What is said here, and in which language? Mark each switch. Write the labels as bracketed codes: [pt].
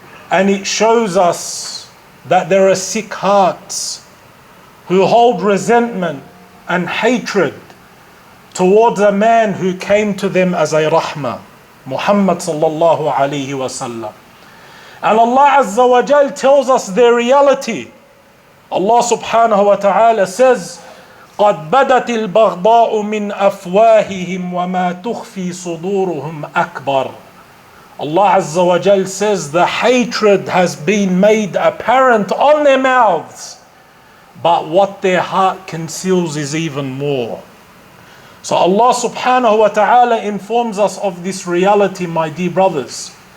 [en] And it shows us that there are sick hearts who hold resentment and hatred towards a man who came to them as a rahmah, Muhammad sallallahu alaihi wasallam. And Allah Azza wa Jal tells us their reality. [ar] Allah subhanahu wa ta'ala says, قَدْ بَدَتِ الْبَغْضَاءُ مِنْ أَفْوَاهِهِمْ وَمَا تُخْفِي صُدُورُهُمْ أَكْبَرُ. [en] Allah Azza wa Jal says the hatred has been made apparent on their mouths, but what their heart conceals is even more. So Allah subhanahu wa ta'ala informs us of this reality, my dear brothers.